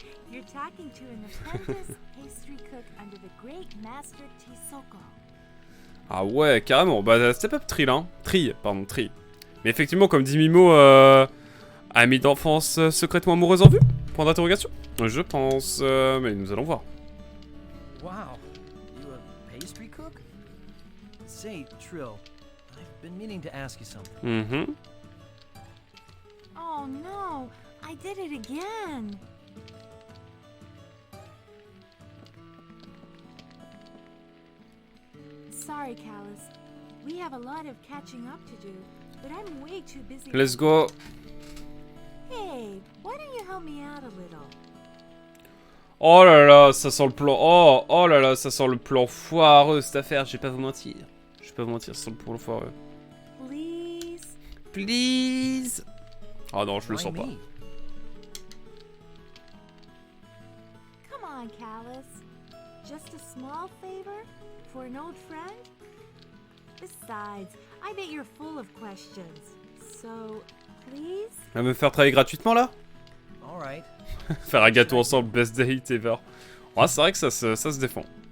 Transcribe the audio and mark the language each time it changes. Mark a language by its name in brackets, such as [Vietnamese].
[English] You're talking to an apprentice pastry cook under the great master Tisoko. [French] Ah ouais, carrément. Bah, [English] step up [French] Trill, hein. Tri. Mais effectivement, comme dit Mimo, ami d'enfance secrètement amoureuse en vue? Point d'interrogation? Je pense, mais nous allons voir. [English] Wow, you a pastry cook? Say, Trill, I've been meaning to ask you something. Oh no, I did it again. Sorry, Callus. We have a lot of catching up to do, but I'm way too busy. Let's go. Hey, why don't you help me out a little? [French] Oh là là, ça sent le plan... Oh là là, ça sent le plan foireux, cette affaire. Je vais pas vous mentir. Je vais pas vous mentir, ça sent le plan foireux. [English] Please? Please. [French] Oh non, je le [English] Why [French] sens pas. [English] me? Come on, Callus. Just a small favor? For an old friend? Besides, I bet you're full of questions. So, please? [French] Elle va me faire travailler gratuitement là? [English] Alright. [French] Faire un gâteau ensemble, [English] best date ever. [French] Ouais, c'est vrai que ça se défend.